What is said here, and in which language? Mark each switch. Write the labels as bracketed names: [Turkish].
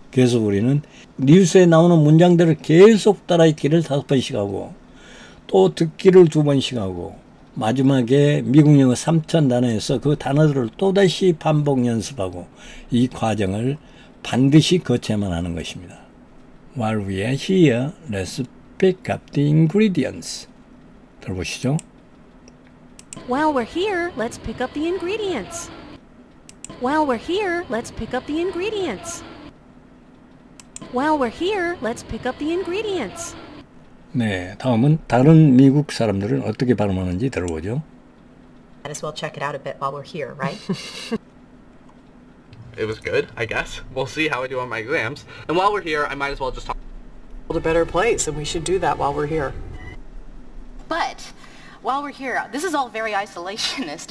[Korean] 그래서 우리는 뉴스에 나오는 문장들을 계속 따라 읽기를 5번씩 하고 또 듣기를 2번씩 하고 마지막에 미국 영어 3,000 단어에서 그 단어들을 또다시 반복 연습하고 이 과정을 반드시 거쳐야만 하는 것입니다. [English] While we are here, let's pick up the ingredients. 들어보시죠. While we're here, let's pick up the ingredients. While we're here, let's pick up the ingredients. While we're here, let's pick up the ingredients. [Korean] 네, 다음은 다른 미국 사람들은 어떻게 발음하는지 들어보죠. [English] Might as well check it out a bit while we're here, right? It was good, I guess. We'll see how I do on my exams. And while we're here, I might as well just talk. A better place, and we should do that while we're here. But while we're here, this is all very isolationist.